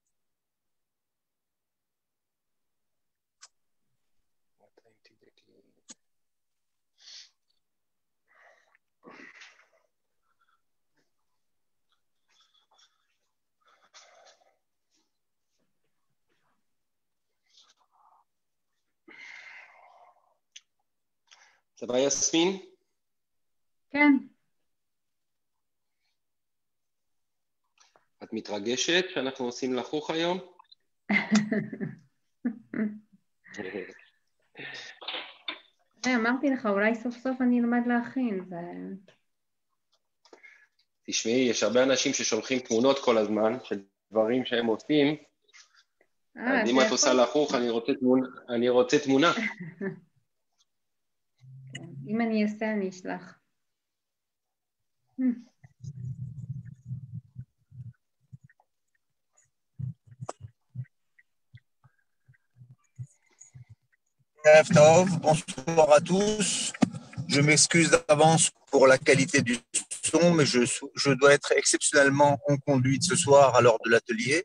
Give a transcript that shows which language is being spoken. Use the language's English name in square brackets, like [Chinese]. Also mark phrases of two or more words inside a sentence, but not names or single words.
[French] Ça va, Yasmine? [Hebrew] כן. את מתרגשת שאנחנו עושים לחוך היום? אמרתי לך, אולי סוף סוף אני אלמד להכין. תשמעי, יש הרבה אנשים ששולחים תמונות כל הזמן של דברים שהם עושים, אז אם את עושה לחוך, אני רוצה תמונה. אם אני אעשה, אני אשלח. [French] Bonsoir à tous. Je m'excuse d'avance pour la qualité du son, mais je dois être exceptionnellement en conduite ce soir à l'heure de l'atelier.